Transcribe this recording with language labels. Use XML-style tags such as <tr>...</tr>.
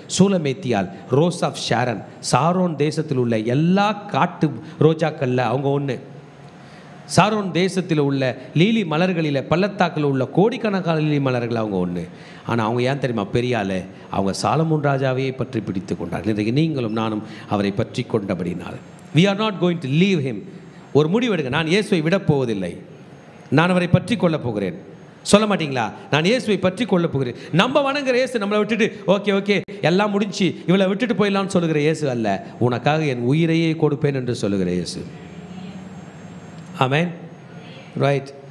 <ta>சூலமேத்தியால், rose of Sharon, Sharon தேசத்தில் உள்ள எல்லா காட்டு ரோஜாக்களில் அவங்க ஒன்று. சாரோன் தேசத்தில் உள்ள லீலி மலர்களில், பள்ளத்தாக்கில் உள்ள கோடிக்கணக்கான லீலி மலர்கள் அவங்க ஒன்று. ஆனால் அவங்க ஏன் தெரியுமா பெரியாள்? அவங்க சாலமோன் ராஜாவையே பற்றி பிடித்து கொண்டார்கள். இன்றைக்கு நீங்களும் நானும் அவரை பற்றி கொண்டபடினால்</ta> <en>we are not going to leave him.</en> <ta>ஒரு முடிவெடுங்க, நான் இயேசுவை விடப்போவதில்லை, நான் அவரை பற்றி கொள்ளப் போகிறேன். சொல்ல மாட்டீங்களா? நான் இயேசுவை பற்றி கொள்ள போகிறேன். நம்ம வணங்குற இயேசு நம்மளை விட்டுட்டு ஓகே எல்லாம் முடிஞ்சு இவளை விட்டுட்டு போயிடலாம்னு சொல்லுகிற இயேசு அல்ல. உனக்காக என் உயிரையே கொடுப்பேன் என்று சொல்லுகிற இயேசு. ஆமென். ரைட்.</ta>